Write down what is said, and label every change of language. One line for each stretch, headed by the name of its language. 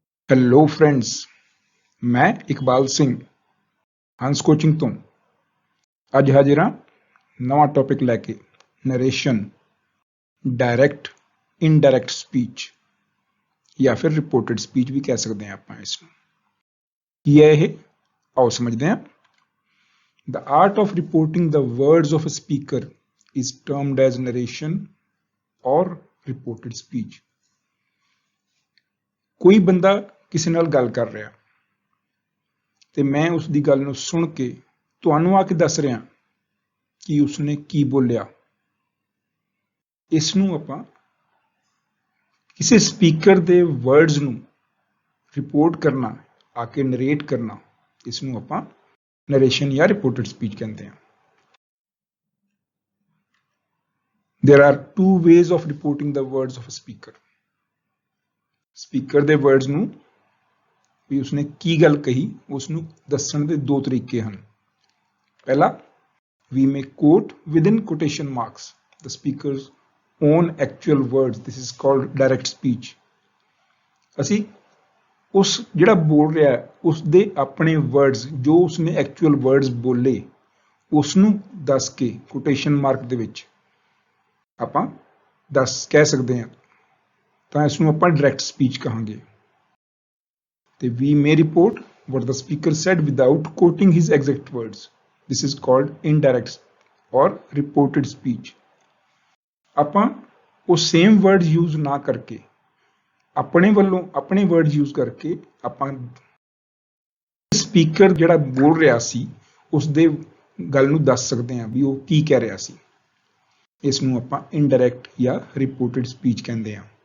Hindi: Hello friends, मैं इकबाल सिंह हंस coaching
Punjabi: ਤੋਂ ਅੱਜ ਹਾਜ਼ਰ ਹਾਂ ਨਵਾਂ ਟੌਪਿਕ ਲੈ ਕੇ ਨਰੇਸ਼ਨ ਡਾਇਰੈਕਟ ਇਨਡਾਇਰੈਕਟ ਸਪੀਚ ਜਾਂ ਫਿਰ ਰਿਪੋਰਟਡ ਸਪੀਚ ਵੀ ਕਹਿ ਸਕਦੇ ਹਾਂ ਆਪਾਂ ਇਸ ਨੂੰ। ਕੀ ਹੈ ਇਹ? ਆਓ ਸਮਝਦੇ ਹਾਂ।
English: The art of reporting the words of a speaker is termed as narration or reported speech।
Punjabi: ਕੋਈ ਬੰਦਾ ਕਿਸੇ ਨਾਲ ਗੱਲ ਕਰ ਰਿਹਾ ਤੇ ਮੈਂ ਉਸ ਦੀ ਗੱਲ ਨੂੰ ਸੁਣ ਕੇ ਤੁਹਾਨੂੰ ਆ ਕੇ ਦੱਸ ਰਿਹਾ ਕਿ ਉਸਨੇ ਕੀ ਬੋਲਿਆ। ਇਸ ਨੂੰ ਆਪਾਂ ਕਿਸੇ ਸਪੀਕਰ ਦੇ ਵਰਡਸ ਨੂੰ ਰਿਪੋਰਟ ਕਰਨਾ, ਆ ਕੇ ਨਰੇਟ ਕਰਨਾ, ਇਸ ਨੂੰ ਆਪਾਂ ਨਰੇਸ਼ਨ ਜਾਂ ਰਿਪੋਰਟਡ ਸਪੀਚ ਕਹਿੰਦੇ ਹਾਂ।
English: There are two ways of reporting the words of a speaker।
Punjabi: Speaker ਦੇ ਵਰਡਸ ਨੂੰ ਵੀ ਉਸਨੇ ਕੀ ਗੱਲ ਕਹੀ ਉਸ ਨੂੰ ਦੱਸਣ ਦੇ ਦੋ ਤਰੀਕੇ ਹਨ। ਪਹਿਲਾ,
English: we may quote within quotation marks the speaker's own actual words। This is called direct speech।
Punjabi: ਅਸੀਂ ਉਸ ਜਿਹੜਾ ਬੋਲ ਰਿਹਾ ਉਸ ਦੇ ਆਪਣੇ ਵਰਡਸ, ਜੋ ਉਸਨੇ ਐਕਚੁਅਲ ਵਰਡਸ ਬੋਲੇ, ਉਸ ਨੂੰ ਦੱਸ ਕੇ ਕੋਟੇਸ਼ਨ ਮਾਰਕ ਦੇ ਵਿੱਚ ਆਪਾਂ ਕਹਿ ਸਕਦੇ ਹਾਂ, ਤਾਂ ਇਸ ਨੂੰ ਆਪਾਂ ਡਾਇਰੈਕਟ ਸਪੀਚ ਕਹਾਂਗੇ।
English: ਤੇ we may report what the speaker said without quoting his exact words। This is called indirect or reported speech।
Punjabi: ਆਪਾਂ ਉਹ ਸੇਮ ਵਰਡ ਯੂਜ਼ ਨਾ ਕਰਕੇ ਆਪਣੇ ਵੱਲੋਂ ਆਪਣੇ ਵਰਡ ਯੂਜ਼ ਕਰਕੇ ਆਪਾਂ ਸਪੀਕਰ ਜਿਹੜਾ ਬੋਲ ਰਿਹਾ ਸੀ ਉਸ ਦੇ ਗੱਲ ਨੂੰ ਦੱਸ ਸਕਦੇ ਹਾਂ ਵੀ ਉਹ ਕੀ ਕਹਿ ਰਿਹਾ ਸੀ। ਇਸ ਨੂੰ ਆਪਾਂ ਇਨਡਾਇਰੈਕਟ ਜਾਂ ਰਿਪੋਰਟਡ ਸਪੀਚ ਕਹਿੰਦੇ ਹਾਂ।